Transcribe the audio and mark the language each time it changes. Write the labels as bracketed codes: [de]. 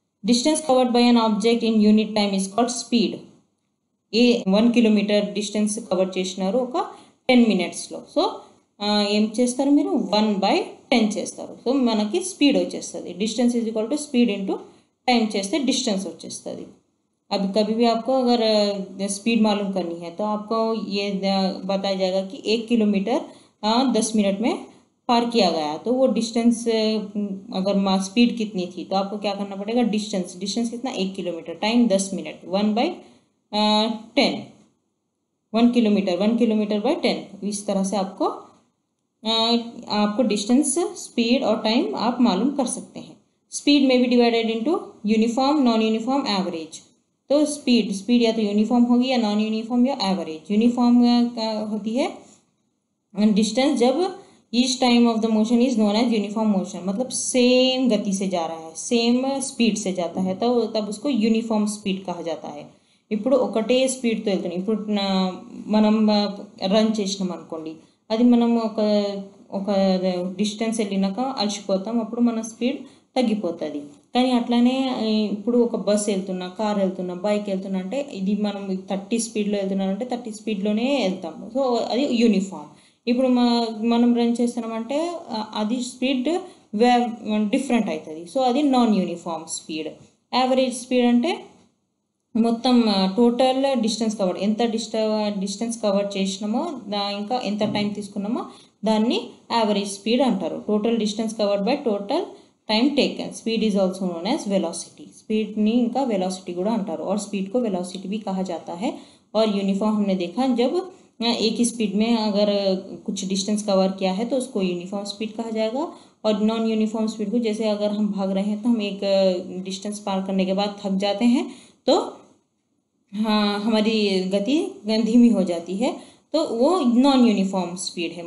[en] Distance covered by an object in unit time is called speed. [te] 1 kilometre distance cover చేసినారు ఒక 10 మినిట్స్లో, so ఏం చేస్తారు మీరు 1/10 చేస్తారు, సో మనకి స్పీడ్ వచ్చేస్తుంది। [en] distance is equal to speed into time [te] చేస్తే డిస్టెన్స్ వచ్చేస్తుంది। [hi] अभी कभी भी आपको अगर स्पीड मालूम करनी है तो आपको ये बताया जाएगा कि 1 किलोमीटर 10 मिनट में पार किया गया, तो वो डिस्टेंस अगर स्पीड कितनी थी तो आपको क्या करना पड़ेगा, डिस्टेंस कितना 1 kilometre, time 10 minute, 1/10, 1 kilometre bye 10। इस तरह से आपको डिस्टेंस, स्पीड और टाइम आप मालूम कर सकते हैं। स्पीड में भी divided into uniform, non uniform, average. तो स्पीड या तो यूनिफॉर्म होगी या नॉन यूनिफॉर्म या एवरेज। यूनिफॉर्म होती है [en] distance जब each time of the motion is known as uniform motion, [hi] मतलब सेम गति से जा रहा है, सेम स्पीड से जाता है, तो तब उसको यूनिफॉर्म स्पीड कहा जाता है। [te] ఇప్పుడు ఒకటే స్పీడ్తో వెళ్తున్నాం, ఇప్పుడు మనం రన్ చేసినాం అనుకోండి, అది మనం ఒక డిస్టెన్స్ వెళ్ళినాక అలసిపోతాం, అప్పుడు మన స్పీడ్ తగ్గిపోతుంది। కానీ అట్లానే ఇప్పుడు ఒక బస్ వెళ్తున్నా, కార్ వెళ్తున్నా, బైక్ వెళ్తున్నా అంటే ఇది మనం 30 స్పీడ్లో వెళ్తున్నామంటే 30 స్పీడ్లోనే వెళ్తాము, సో అది యూనిఫామ్। ఇప్పుడు మనం రన్ చేస్తున్నామంటే అది స్పీడ్ డిఫరెంట్ అవుతుంది, సో అది non uniform speed. Average speed అంటే మొత్తం టోటల్ డిస్టెన్స్ కవర్, ఎంత డిస్టెన్స్ కవర్ చేసినామో ఇంకా ఎంత టైం తీసుకున్నామో దాన్ని యావరేజ్ స్పీడ్ అంటారు। [en] Total distance covered by total time taken. Speed is also known as velocity. [hi] Speed नी इनका वेलोसिटी [te] కూడా అంటారు [hi] और स्पीड को वेलोसिटी भी कहा जाता है। और यूनिफॉर्म हमने देखा जब एक ही स्पीड में अगर कुछ डिस्टेंस कवर किया है तो उसको यूनिफॉर्म स्पीड कहा जाएगा। और नॉन यूनिफॉर्म स्पीड को, जैसे अगर हम भाग रहे हैं तो हम एक डिस्टेंस पार करने के बाद थक जाते हैं तो हाँ हमारी गति धीमी हो जाती है, तो वो नॉन यूनिफॉर्म स्पीड है।